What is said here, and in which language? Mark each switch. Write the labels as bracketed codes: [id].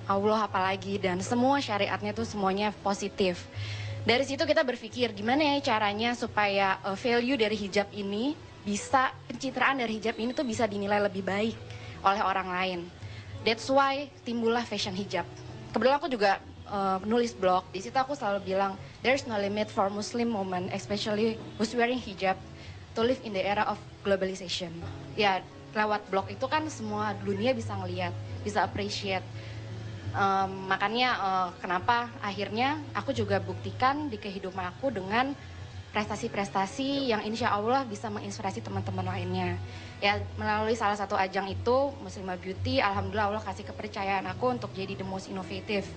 [id] Allah apalagi, dan semua syariatnya tuh semuanya positif. Dari situ kita berpikir gimana ya caranya supaya value dari hijab ini bisa, pencitraan dari hijab ini tuh bisa dinilai lebih baik oleh orang lain. [en] That's why [id] timbullah fashion hijab. Kebetulan aku juga nulis blog. Di situ aku selalu bilang [en] there's no limit for Muslim women, especially who's wearing hijab, to live in the era of globalization. [id] Ya, lewat blog itu kan semua dunia bisa ngelihat, bisa appreciate. Makanya kenapa akhirnya aku juga buktikan di kehidupan aku dengan prestasi-prestasi yang insya Allah bisa menginspirasi teman-teman lainnya. Ya, melalui salah satu ajang itu, Muslimah Beauty, alhamdulillah Allah kasih kepercayaan aku untuk jadi [en] the most innovative.